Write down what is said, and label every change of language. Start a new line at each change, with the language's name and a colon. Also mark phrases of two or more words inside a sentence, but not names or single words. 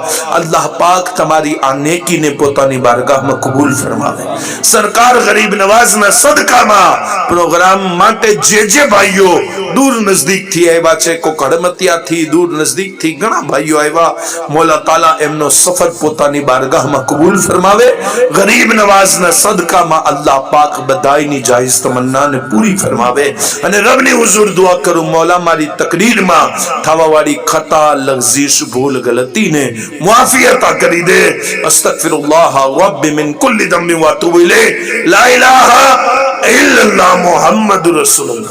Gujarati: અલ્લાહ પાક તમારી આ નેકીને પોતાની બારગાહમાં કબૂલ ફરમાવે. સરકાર ગરીબ નવાઝના સદકામાં પ્રોગ્રામ માટે જે ભાઈઓ દૂર નજદીક થી આવ્યા છે, કોક હડમતિયાથી દૂર નજદીક થી ઘણા ભાઈઓ આવ્યા, મોલા તાલા એમનો સફર પોતાની બારગાહમાં કબૂલ ફરમાવે. ફરમાવે ગરીબ નવાઝ ના સદકા માં અલ્લાહ પાક બધાઈ ની જાયઝ તમન્ના ને પૂરી ફરમાવે અને રબ ને હુઝૂર દુઆ કરું મૌલા મારી તકરીર માં થાવા વાળી ખતા લગ્ઝિશ ભૂલ ગલતી ને મુઆફી અતા કરી દે
Arabic: أستغفر الله ربي من كل ذنب وأتوب إليه لا إله إلا الله محمد رسول الله.